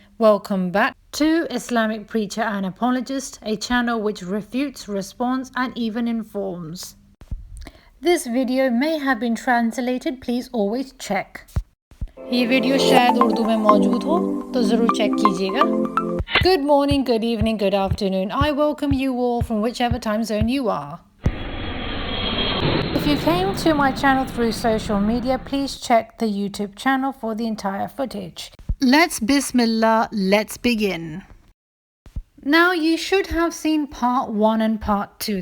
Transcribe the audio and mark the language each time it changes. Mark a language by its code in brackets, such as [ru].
[en] Welcome back to Islamic Preacher and Apologist, a channel which refutes, responds, and even informs. This video may have been translated. Please always check. [ur] یہ video شاید اردو میں موجود ہو تو ضرور check کیجیے گا. [en] Good morning, good evening, good afternoon. I welcome you all from whichever time zone you are. If you came to my channel through social media, please check the YouTube channel for the entire footage. Let's Bismillah, let's begin. Now you should have seen part 1 and part 2.